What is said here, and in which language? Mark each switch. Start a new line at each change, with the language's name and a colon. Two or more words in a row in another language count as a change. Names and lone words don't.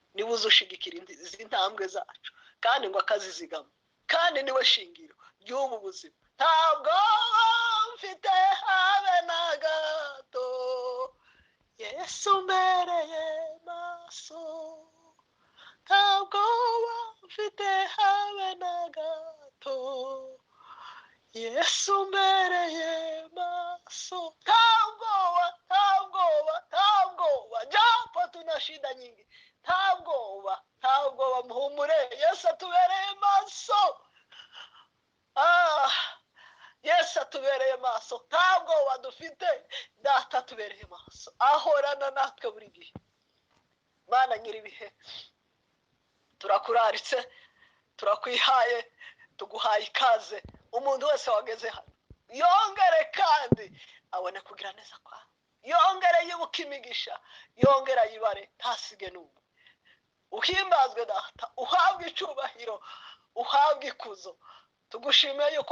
Rundi: niwe uzushigikira izi ntambwe zacu kandi ngo akazizigama kandi niwe shingiro ry'ubu buzima ntabwo mfite habe na gato Yesu mbereye maso ntabwo mfite habe na gato Yesu mbereye maso ntabwoba
Swahili: japo tuna shida nyingi
Rundi: ntabwoba muhumure Yesu atubereye maso Yesu atubereye maso ntabwoba dufite data atubereye maso ahorana natwe buri gihe Mana nyiribihe turakuraritse turakwihaye tuguhaye ikaze umuntu wese wageze hano yongere kandi abone kugira neza kwawe yongere yibuka imigisha yongere ayibare ntasige n'umwe uhimbazwe data uhabwe icubahiro uhabwe ikuzo tugushimiye yuko